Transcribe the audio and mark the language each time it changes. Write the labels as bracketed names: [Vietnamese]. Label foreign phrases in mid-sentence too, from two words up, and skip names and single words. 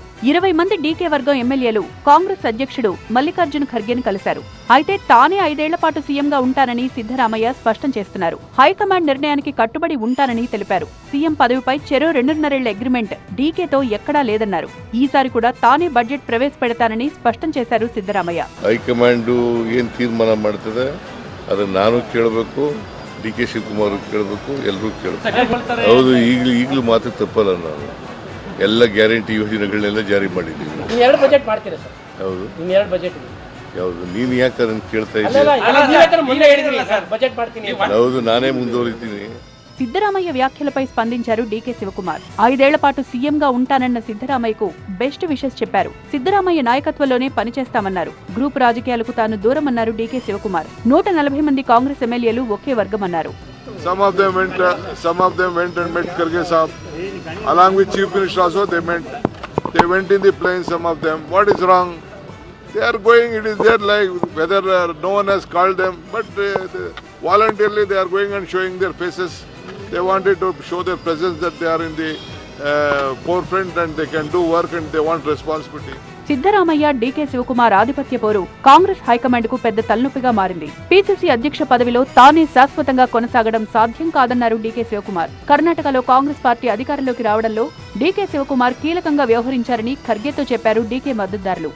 [Telugu] 20 మంది డీకే వర్గం ఎమ్మెల్యేలు కాంగ్రెస్ అధ్యక్షుడు మల్లికార్జున్ ఖర్గేను కలిశారు. అయితే తానే 5 ఏళ్ల పాటు సీఎంగా ఉంటానని సిద్ధరామయ్య స్పష్టం చేస్తున్నారు. హైకమాండ్ నిర్ణయానికి కట్టుబడి ఉంటానని తెలిపారు. సీఎం పదవిపై చెరో 2.5 ఏళ్ల అగ్రిమెంట్ డీకేతో ఎక్కడా లేదన్నారు. ఈసారి కూడా తానే బడ్జెట్ ప్రవేశపెడతానని స్పష్టం చేశారు సిద్ధరామయ్య. [Kannada] ಹೈಕಮಾಂಡ್ ಏನ್ ತೀರ್ಮಾನ ಮಾಡ್ತದೆ ಅದನ್ನ ನಾನು ಕೇಳಬೇಕು, ಡಿ.ಕೆ. ಶಿವಕುಮಾರ್ ಕೇಳಬೇಕು, ಎಲ್ಲರೂ ಕೇಳಬೇಕು. ಹೌದು, ಈಗಲೂ ಮಾತು ತಪ್ಪಲ್ಲ. ನಾನು ಎಲ್ಲ ಗ್ಯಾರಂಟಿ ಯೋಜನೆಗಳನ್ನೆಲ್ಲ ಜಾರಿ ಮಾಡಿದ್ದೀವಿ. ಎರಡು ಬಜೆಟ್ ಮಾಡ್ತೀರಾ ಸರ್? ಹೌದು, ಇನ್ನೆರಡು ಬಜೆಟ್ ಯಾವುದು ನೀನು ಯಾಕೆ ಅದನ್ನು ಕೇಳ್ತಾ ಇದ್ದೀನಿ? ಹೌದು, ನಾನೇ ಮುಂದುವರಿತೀನಿ. [Telugu] సిద్ధరామయ్య వ్యాఖ్యలపై స్పందించారు డీకే శివకుమార్. 5 ఏళ్ల పాటు సీఎంగా ఉంటానన్న సిద్ధరామయ్యకు [English] best wishes [Telugu] చెప్పారు. సిద్ధరామయ్య నాయకత్వంలోనే పనిచేస్తామన్నారు. గ్రూప్ రాజకీయాలకు తాను దూరమన్నారు డీకే శివకుమార్. 140 మంది కాంగ్రెస్ ఎమ్మెల్యేలు ఒకే వర్గమన్నారు. [English] Some of them went and met Kharge Sahab. Along with Chief Minister also they went in the plane, some of them. What is wrong? They are going, it is there like whether no one has called them, but voluntarily they are going and showing their faces. They wanted to show their presence that they are in the forefront and they can do work and they want responsibility. [Telugu] సిద్ధరామయ్య, డీకే శివకుమార్ ఆధిపత్య పోరు కాంగ్రెస్ హైకమాండ్ కు పెద్ద తలనొప్పిగా మారింది. పీసీసీ అధ్యక్ష పదవిలో తానే శాశ్వతంగా కొనసాగడం సాధ్యం కాదన్నారు డీకే శివకుమార్. కర్ణాటకలో కాంగ్రెస్ పార్టీ అధికారంలోకి రావడంలో డీకే శివకుమార్ కీలకంగా వ్యవహరించారని ఖర్గేతో చెప్పారు డీకే మద్దతుదారులు.